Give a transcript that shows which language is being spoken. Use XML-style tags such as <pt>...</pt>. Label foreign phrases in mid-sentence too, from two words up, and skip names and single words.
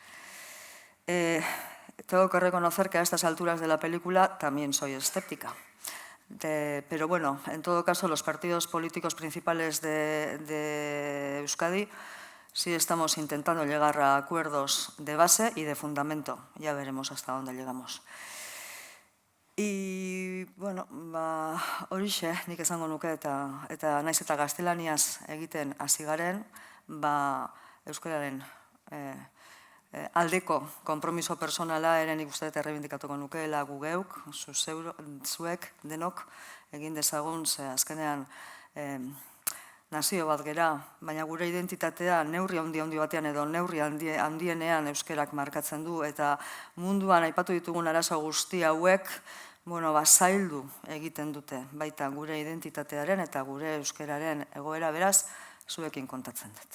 <es>Tengo que reconocer que a estas alturas de la película también soy escéptica. Pero bueno, en todo caso, los partidos políticos principales de Euskadi sí estamos intentando llegar a acuerdos de base y de fundamento. Ya veremos hasta dónde llegamos. Y,</es> <eu>bueno, horixe, nik esango nuke eta naiz eta gaztelaniaz egiten hasi garen, euskararen aldeko konpromiso personala ere nik uste dut errebindikatuko nukeela gu geuk, zuek denok egin dezagun, ze azkenean nazio bat gera, baina gure identitatea neurri handi batean edo neurri handienean euskerak markatzen du, eta munduan aipatu ditugun arazo guzti hauek zaildu egiten dute, baita gure identitatearen eta gure euskeraren egoera, beraz, zuekin kontatzen dut.</eu>